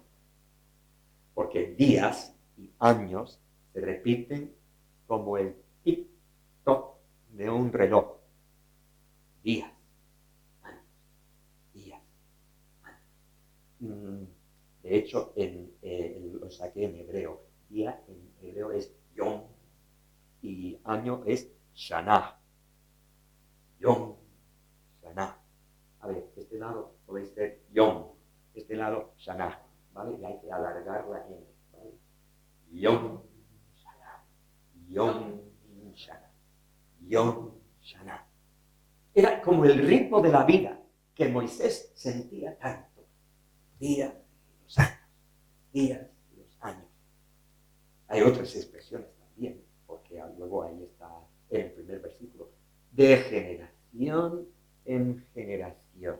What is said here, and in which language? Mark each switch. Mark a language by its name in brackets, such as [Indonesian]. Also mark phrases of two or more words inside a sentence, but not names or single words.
[Spanish] Porque días y años se repiten como el tic-toc de un reloj. Días, años, días, años. De hecho, lo saqué en hebreo. Día en hebreo es yom y año es shana. [Hebrew] יום, שנה. [Spanish] A ver, este lado puede ser yom, este lado shana, ¿vale? Y hay que alargar la N, ¿vale? [Hebrew] יום, שנה, יום, שנה, יום, שנה. [Spanish] Era como el ritmo de la vida que Moisés sentía tanto. Días y los años, días y los años. Hay otras expresiones también, porque luego ahí está en el primer versículo. De generación en generación.